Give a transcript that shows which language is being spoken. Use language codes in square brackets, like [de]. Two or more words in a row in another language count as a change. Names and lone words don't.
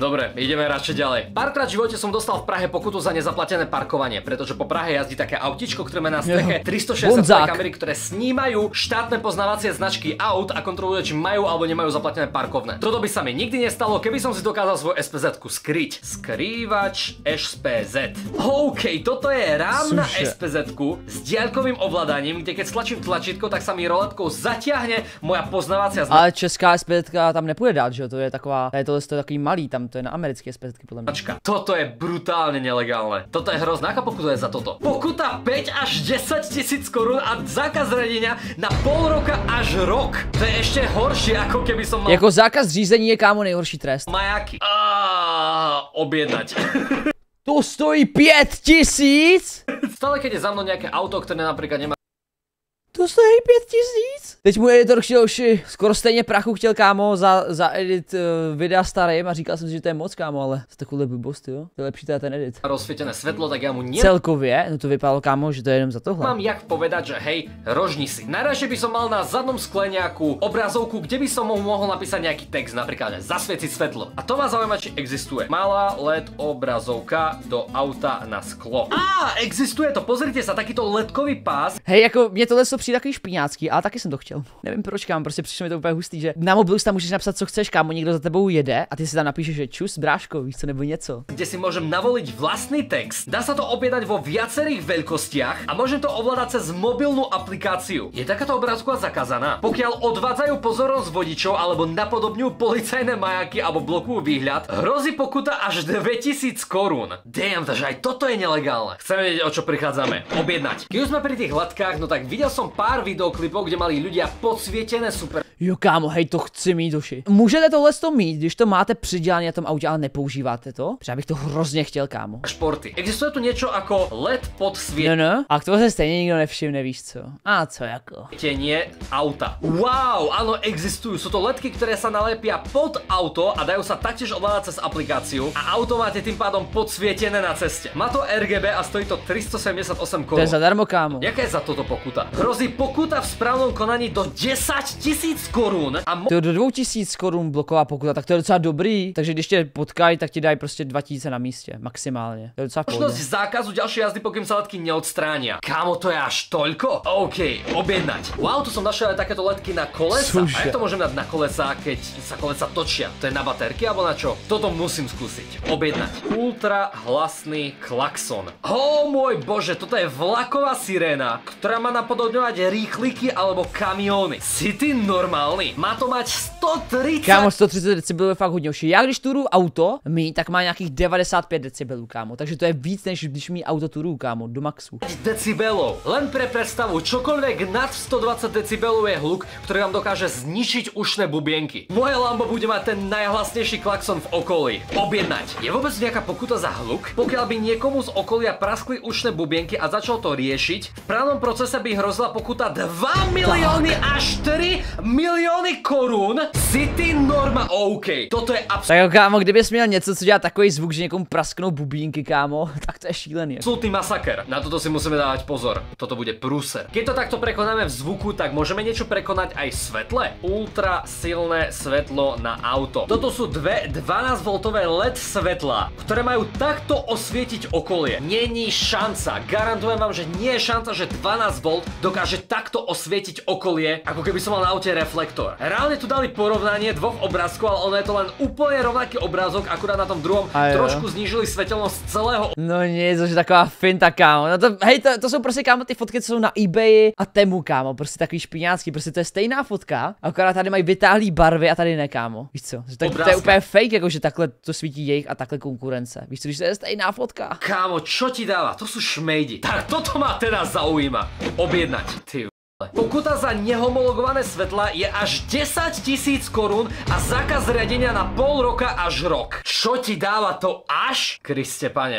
[sk] Dobre, ideme radšej ďalej. Párkrát v živote som dostal v Prahe pokutu za nezaplatené parkovanie, pretože po Prahe jazdí také autíčko, ktoré má na streche 360 kamery, ktoré snímajú štátne poznávacie značky aut a kontrolujú, či majú alebo nemajú zaplatené parkovné. Toto by sa mi nikdy nestalo, keby som si dokázal svoju SPZ-ku skryť. Skrývač SPZ. OK, toto je RAM na SPZ-ku s diaľkovým ovládaním, kde keď stlačím tlačítko, tak sa mi roletkou zatiahne moja poznávacia značka. [cs] Ale česká SPZ-ka tam nepůjde dát, že jo? To je taková, tohle je takový malý, tam to je na americké SPZ-ky [sk] podľa mňa. Toto je brutálne nelegálne. Toto je hrozná. Aká pokuta je za toto? Pokuta 5 až 10 000 korún a zákaz riadenia na pol roka až rok. To je ešte horšie, ako keby som mal... [cs] Jako zákaz řízení je, kámo, nejhorší trest. [sk] Majáky. Objednať. To stojí 5 000? Stále keď je za mnou nejaké auto, ktoré napríklad nemá... To stojí 5 000? [cs] Teď můj editor chtěl už skoro stejně prachu chtěl, kámo, za edit videa starým a říkal jsem si, že to je moc, kámo, ale to takovouhle blbost, jo? To je lepší teda ten edit. [sk] Rozsvietené svetlo, tak ja mu [cs] Celkově, no to vypadalo, kámo, že to je jenom za tohle. [sk] Mám jak povedať, že hej, rožni si. Najradšej by som mal na zadnom skle nejakú obrazovku, kde by som mohol napísať nejaký text, napríklad zasvietiť svetlo. A to ma zaujíma, či existuje. Malá LED obrazovka do auta na sklo. Existuje to, pozrite sa, takýto ledkový pás. [cs] Hej, jako mě tohle přijde takový špiňácký, ale taky jsem to chtěl. Nevím proč, kámo, prostě přišlo mi to úplně hustý, že na mobilu tam můžeš napsat, co chceš, kámo, někdo za tebou jede a ty si tam napíšeš, že čus, bráško, víš co, nebo něco. [sk] Kde si môžem navoliť vlastný text. Dá sa to objednať vo viacerých veľkostiach a môžem to ovládať cez mobilnú aplikáciu. Je takáto obrázková zakázaná? Pokiaľ odvádzajú pozornosť vodičov alebo napodobňujú policajné majáky alebo blokujú výhľad, hrozí pokuta až 2000 korún. Damn, takže aj toto je nelegálne. Chceme vedieť, o čo prichádzame. Objednať. Keď už sme pri tých hladkách, no tak videl som som pár videoklipov, kde mali ľudia podsvietené super [cs] Jo kámo, hej, to chci mít duši. Můžete tohle mít, když to máte přidělané na tom autě, ale nepoužíváte to? Protože já bych to hrozně chtěl, kámo. [sk] športy. Existuje tu niečo ako LED podsvietenie [cs] No, a k tomu se stejně nikdo nevšimne, víš co? A co jako? [sk] auta. Wow, áno, existujú. Sú to ledky, ktoré sa nalepia pod auto a dajú sa taktiež ovládať cez aplikáciu a auto máte tým pádom podsvietené na ceste. Má to RGB a stojí to 378 [cs] To je [sk] korún. [cs] zadarmo, kámo. Jaká je za toto pokuta? [sk] Hrozí pokuta v správnom konaní do 10 000 korún a [cs] To je do 2000 korun bloková pokuta, tak to je docela dobrý. Takže když tě potkají, tak ti dají prostě 2000 na místě, maximálně. To je docela v pohodě. [sk] možnosť zákazu ďalšej jazdy, pokým sa ledky neodstránia. Kámo, to je až toľko? OK, objednať. Wow, tu som našiel aj takéto ledky na kolesa. [cs] Cože? [sk] A jak to môžem dať na kolesa, keď sa kolesa točia? To je na baterky alebo na čo? Toto musím skúsiť. Objednať. Ultra hlasný klakson. Môj bože, toto je vlaková siréna, ktorá má napodobňovať rýchliky alebo kamióny. Si ty normálny? Má to mať 130... [cs] Kámo, 130 decibelů je fakt hodně uši. Já když turu auto mít, tak má nějakých 95 decibelů, kámo. Takže to je víc, než když mít auto turu, kámo, do maxu. [sk] decibelov. Len pre predstavu, čokoľvek nad 120 decibelov je hluk, ktorý vám dokáže zničiť ušné bubienky. Moje Lambo bude mať ten najhlasnejší klakson v okolí. Objednať. Je vôbec nejaká pokuta za hluk? Pokiaľ by niekomu z okolia praskli ušné bubienky a začal to riešiť, v právnom procese by hrozila pokuta 2 milióny až 3 milióny korún. Si ty norma? OK. Toto je [cs] Tak jo, kámo, kdybys měl něco, co dělá takový zvuk, že někomu prasknou bubínky, kámo, tak to je šílený. [sk] absolútny masaker. Na toto si musíme dávať pozor. Toto bude prúser. Keď to takto prekonáme v zvuku, tak môžeme niečo prekonať aj v svetle. Ultra silné svetlo na auto. Toto sú dve 12V LED svetlá, ktoré majú takto osvietiť okolie. [cs] Není šanca. [sk] Garantujem vám, že nie je šanca, že 12V dokáže takto osvietiť okolie, ako keby som mal na aute reflektor. Reálne tu dali porovnanie dvoch obrázkov, ale ono je to len úplne rovnaký obrázok, akurát na tom druhom trošku znížili svetelnosť celého. [cs] No nic, že taková finta, kámo. No to, hej, to jsou prostě, kámo, ty fotky, co jsou na eBay a Temu, kámo. Prostě takový špiňácký, prostě to je stejná fotka, akorát tady mají vytáhlý barvy a tady ne, kámo. Víš co? Že to je úplně fake, jako že takhle to svítí jejich a takhle konkurence. Víš co, když to je stejná fotka. [sk] Kámo, čo ti dáva? To sú šmejdi. Tak toto ma teda zaujíma. Objednať. [cs] Ty vole. [sk] Pokuta za nehomologované svetla je až 10 000 korún a zákaz riadenia na pol roka až rok. Čo ti dáva to až? Kriste pane.